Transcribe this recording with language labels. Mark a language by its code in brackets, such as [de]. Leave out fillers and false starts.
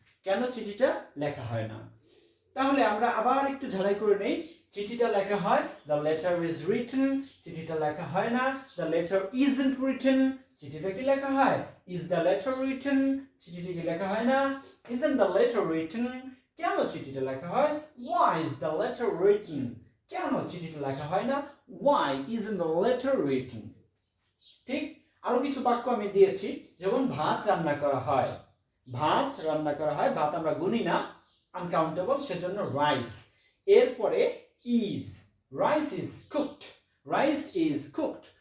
[bn] কেন চিঠিটা লেখা হয় না। তাহলে আমরা আবার একটু ঝালাই করে নেই। চিঠিটা লেখা হয়, [en] The letter is written. [bn] চিঠিটা লেখা হয় না, [en] The letter isn't written. [bn] চিঠিটা কি লেখা হয়, [en] Is the letter written. [bn] চিঠিটা কি লেখা হয় না, [en] Isn't the letter written. [bn] কেন চিঠিটা লেখা হয়, [en] why is the letter written। [bn] কেন চিঠিটা লেখা হয় না, [en] why isn't the letter written। [bn] ঠিক, আরো কিছু বাক্য আমি দিয়েছি, যেমন ভাত রান্না করা হয়। ভাত রান্না করা হয়, ভাত আমরা গুনি না, আনকাউন্টেবল, সেজন্য রাইস। এরপরে [en] Is, rice is cooked, rice is cooked.